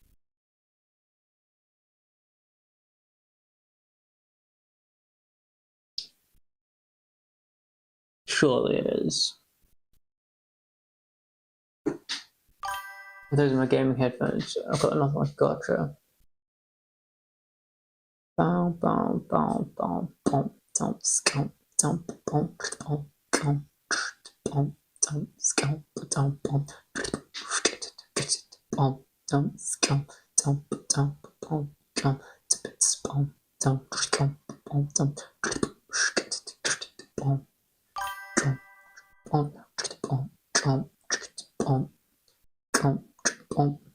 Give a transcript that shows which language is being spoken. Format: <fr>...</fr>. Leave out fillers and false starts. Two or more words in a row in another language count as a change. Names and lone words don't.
<en>Surely it is. Those are my gaming headphones. I've got another one. Gotcha. Boom, boom, boom, boom, boom, boom, scum, boom, boom, boom, boom, boom, boom, scum, boom, boom, boom, boom, scum, boom, boom, boom, boom, boom, boom, scum, boom, boom, boom, boom.</en>